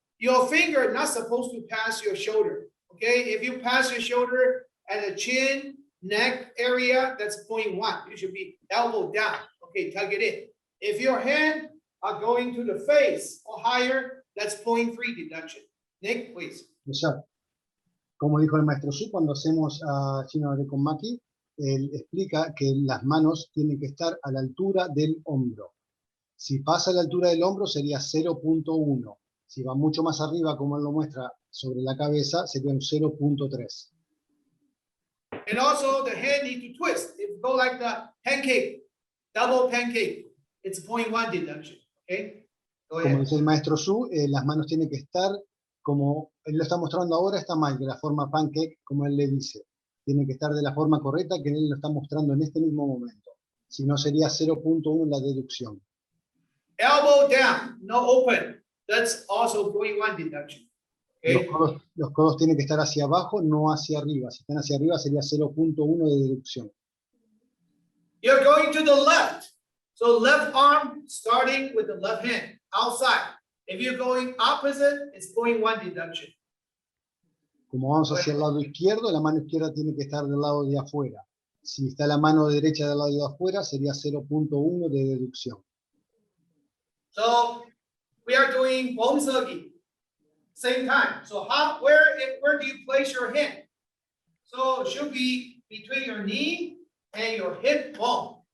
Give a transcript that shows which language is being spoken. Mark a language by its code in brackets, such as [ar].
[en] Your finger not supposed to pass your shoulder, okay? If you pass your shoulder at the chin, neck area, that's 0.1. You should be elbow down, okay? Tuck it in. If your hand are going to the face or higher, that's 0.3 deduction. Nick, please. Yes, sir. [es] Como dijo el maestro Su, cuando hacemos Shino de Konmaki, él explica que las manos tienen que estar a la altura del hombro. Si pasa a la altura del hombro sería 0.1. Si va mucho más arriba, como él lo muestra sobre la cabeza, sería un 0.3. [en] And also the hand need to twist. If you go like the pancake, double pancake, it's 0.1 deduction. Okay? Go ahead. [es] Como dice el maestro Su, las manos tienen que estar como él lo está mostrando ahora, está mal, de la forma pancake, como él le dice. Tiene que estar de la forma correcta que él lo está mostrando en este mismo momento. Si no, sería 0.1 la deducción. [en] Elbow down, no open. That's also 0.1 deduction. Okay? [es] Los codos tienen que estar hacia abajo, no hacia arriba. Si están hacia arriba sería 0.1 de deducción. [en] You're going to the left. So left arm starting with the left hand outside. If you're going opposite, it's 0.1 deduction. [es] Como vamos hacia el lado izquierdo, la mano izquierda tiene que estar del lado de afuera. Si está la mano derecha del lado de afuera, sería 0.1 de deducción. [en] So we are doing Poomsae same time. So where do you place your hand? So it should be between your knee and your hip bone.